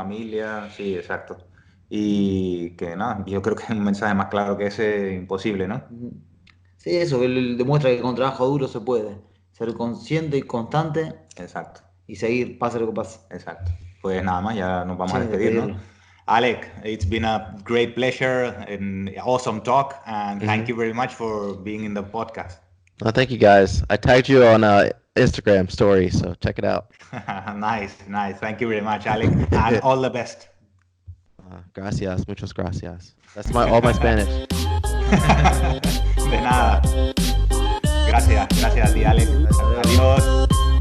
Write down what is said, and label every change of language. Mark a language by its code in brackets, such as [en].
[es] familia, sí, exacto. Y que nada, yo creo que un mensaje más claro que ese imposible, ¿no? Ujú. Sí, eso, que él demuestra que con trabajo duro se puede. ser consciente y constante. Exacto. Y seguir, pase lo que pase. Exacto. Pues nada más, ya nos vamos a Sí, despedir, ¿no? despedirlo. [en] Alec, it's been a great pleasure and awesome talk, and thank you very much for being in the podcast. Well, thank you guys. I tagged you on Instagram story, so check it out. Nice. Thank you very much, Alec, and all the best. [es] Gracias, muchas gracias. [en] That's all my Spanish. [es] De nada. Gracias a ti, Alec. Adiós.